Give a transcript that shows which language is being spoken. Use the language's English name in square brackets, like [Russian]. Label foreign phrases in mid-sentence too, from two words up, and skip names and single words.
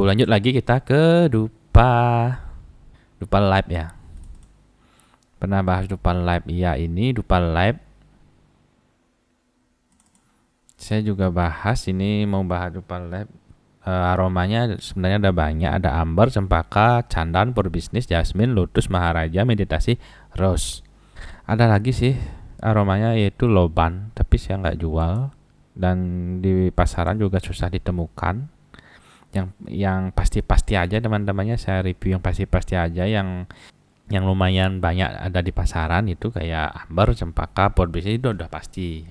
[Indonesian] Lanjut lagi kita ke dupa live ya. Pernah bahas dupa live? Iya, ini dupa live. Saya juga bahas ini, mau bahas dupa live. Aromanya sebenarnya ada banyak, ada amber, cempaka, candan, purbisnis, jasmin, lotus, maharaja, meditasi, rose. Ada lagi sih aromanya yaitu loban, tapi saya nggak jual dan di pasaran juga susah ditemukan. Yang pasti-pasti aja teman-temannya saya review yang pasti-pasti aja, yang lumayan banyak ada di pasaran itu kayak amber, cempaka, purbisnis itu udah pasti.